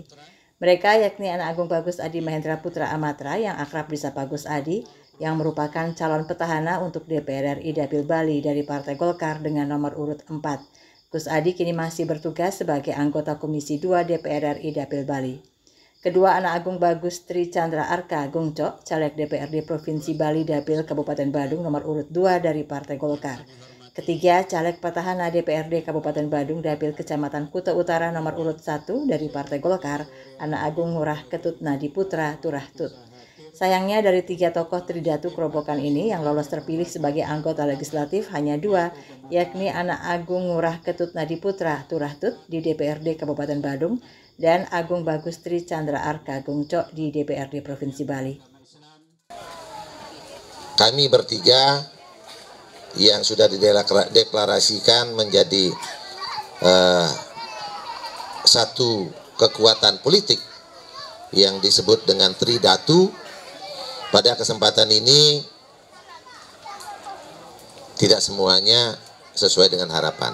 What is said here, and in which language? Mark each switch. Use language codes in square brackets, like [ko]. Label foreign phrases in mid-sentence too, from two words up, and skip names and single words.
[id] Mereka yakni Anak Agung Bagus Adi Mahendra Putra Amatra yang akrab disapa Gus Adi yang merupakan calon petahana untuk DPR RI Dapil Bali dari Partai Golkar dengan nomor urut 4. Gus Adi kini masih bertugas sebagai anggota Komisi 2 DPR RI Dapil Bali. Kedua Anak Agung Bagus Tri Chandra Arka Gungcok, caleg DPRD Provinsi Bali Dapil Kabupaten Badung nomor urut 2 dari Partai Golkar. Ketiga, caleg petahana DPRD Kabupaten Badung Dapil Kecamatan Kuta Utara nomor urut 1 dari Partai Golkar, Anak Agung Ngurah Ketut Nadi Putra Turah Tut. Sayangnya dari 3 tokoh Tridatu Kerobokan ini yang lolos terpilih sebagai anggota legislatif hanya 2, yakni Anak Agung Ngurah Ketut Nadi Putra Turah Tut di DPRD Kabupaten Badung dan Agung Bagus Tri Chandra Arka Gungcok di DPRD Provinsi Bali. Kami bertiga yang sudah dideklarasikan menjadi satu kekuatan politik yang disebut dengan Tridatu. Pada kesempatan ini tidak semuanya sesuai dengan harapan.